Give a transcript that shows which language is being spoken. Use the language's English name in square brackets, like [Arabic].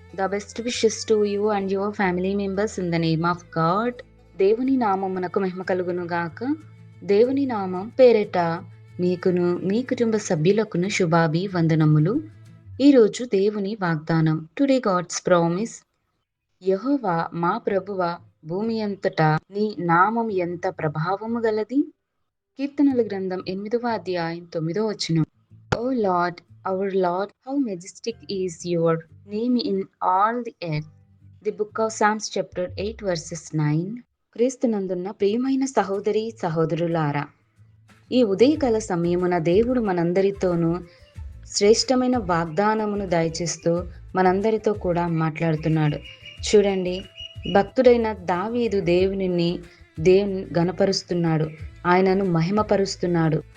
[English] The best wishes to you and your family members in the name of God. [Telugu] దేవుని నామమునకు మహిమ కలుగును గాక. దేవుని నామం పేరిట మీకును మీ కుటుంబ సభ్యులకును శుభాభివందనములు. ఈరోజు దేవుని వాగ్దానం. [English] Today God's promise. [Telugu] యెహోవా మా ప్రభువా, భూమి అంతటా నీ నామం ఎంత ప్రభావము గలది. కీర్తనల గ్రంథం 8వ అధ్యాయం 9వ వచనం. [English] O Lord, our Lord, how majestic is your name in all the earth. The book of Psalms chapter 8 verses 9. [Telugu] క్రీస్తునందున్న ప్రియమైన సహోదరి సహోదరులారా, ఈ ఉదయకాల సమయమున దేవుడు మనందరితోనూ శ్రేష్టమైన వాగ్దానమును దయచేస్తూ మనందరితో కూడా మాట్లాడుతున్నాడు. చూడండి, భక్తుడైన దావీదు దేవుని గణపరుస్తున్నాడు, ఆయనను మహిమపరుస్తున్నాడు.